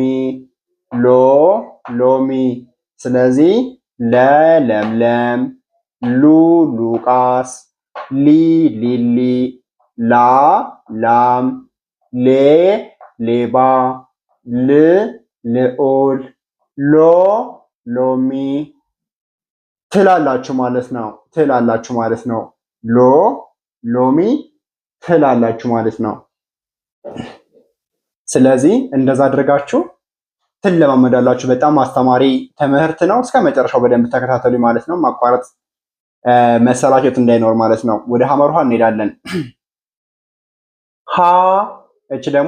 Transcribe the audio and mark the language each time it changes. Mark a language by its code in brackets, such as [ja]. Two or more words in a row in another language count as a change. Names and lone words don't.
[am] ሎ ሎሚ። ስለዚህ ለ ለምለም፣ ሉ ሉቃስ፣ ሊ ሊሊ፣ ላ ላም፣ ሌ ሌባ፣ ል ልዑል፣ ሎ ሎሚ ትላላችሁ ማለት ነው። ትላላችሁ ማለት ነው። ሎ ሎሚ ትላላችሁ ማለት ነው። ስለዚህ እንደዛ አድርጋችሁ ትለማመዳላችሁ። በጣም አስተማሪ ትምህርት ነው። እስከ መጨረሻው በደንብ ተከታተሉ ማለት ነው። ማቋረጥ መሰላቸት እንዳይኖር ማለት ነው። ወደ ሐመር ውሃ እንሄዳለን። ሀ እች ደግሞ